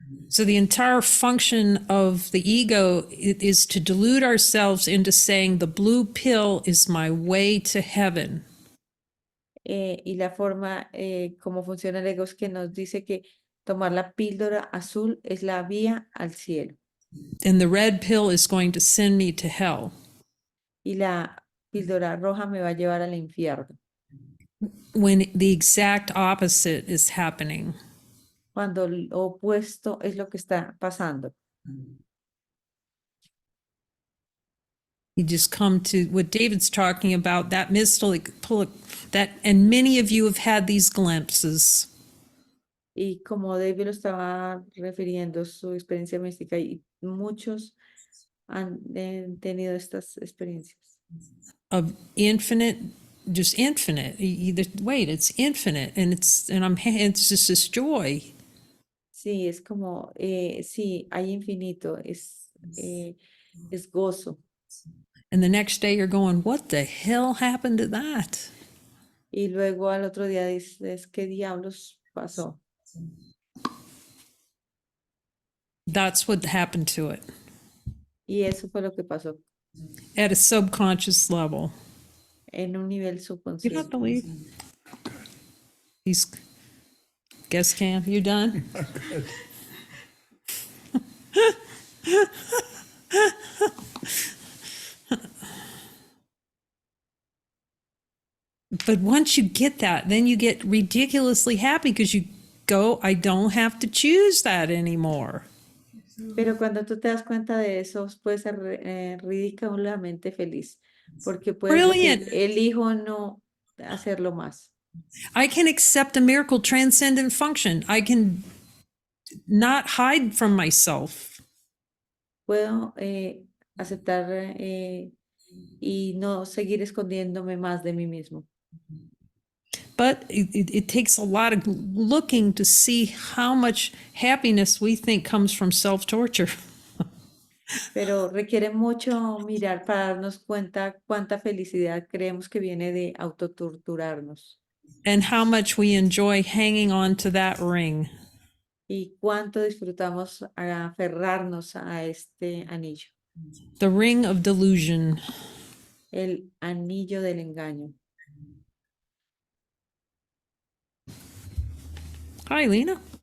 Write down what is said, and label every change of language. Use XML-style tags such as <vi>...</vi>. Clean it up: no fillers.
<en>So the entire function of the ego is to delude ourselves into saying the blue pill is my way to heaven.</en> <es>Y la forma como funciona el ego es que nos dice que tomar la píldora azul es la vía al cielo.</es> <en>And the red pill is going to send me to hell.</en> <es>Y la píldora roja me va a llevar al infierno.</es> <en>When the exact opposite is happening.</en> <es>Cuando lo opuesto es lo que está pasando.</es> <en>You just come to what David's talking about, that mystical, that, and many of you have had these glimpses.</en> <es>Y como David lo estaba refiriendo, su experiencia mística, y muchos han tenido estas experiencias.</es> <en>Of infinite, just infinite. It's infinite, and it's just this joy.</en> <es>Sí, es como, sí, hay infinito, es gozo.</es> <en>And the next day you're going, what the hell happened to that?</en> <es>Y luego al otro día dices, ¿qué diablos pasó?</es> <en>That's what happened to it.</en> <es>Y eso fue lo que pasó</es> <en>At a subconscious level.</en> <es>en un nivel</es> <en>You</en> <es>subconsciente.</es> <en>don't believe? He's guest cam, you done? But once you get that, then you get ridiculously happy because you go, I don't have to choose that anymore.</en> <es>Pero cuando tú te das cuenta de eso, puedes ser ridículamente feliz, porque puedes</es> <en>Brilliant.</en> <es>decir, elijo no hacerlo más.</es> <en>I can accept a miracle transcendent function. I can not hide from myself.</en> <es>Puedo aceptar y no seguir escondiéndome más de mí mismo.</es> <en>But it takes a lot of looking to see how much happiness we think comes from self-torture.</en> <es>Pero requiere mucho mirar para darnos cuenta cuánta felicidad creemos que viene de autotorturarnos.</es> <en>and how much we enjoy hanging on to that ring.</en> <es>Y cuánto disfrutamos aferrarnos a este anillo,</es> <en>The ring of delusion.</en> <es>el anillo del engaño.</es> <en>Hi, Lena.</en>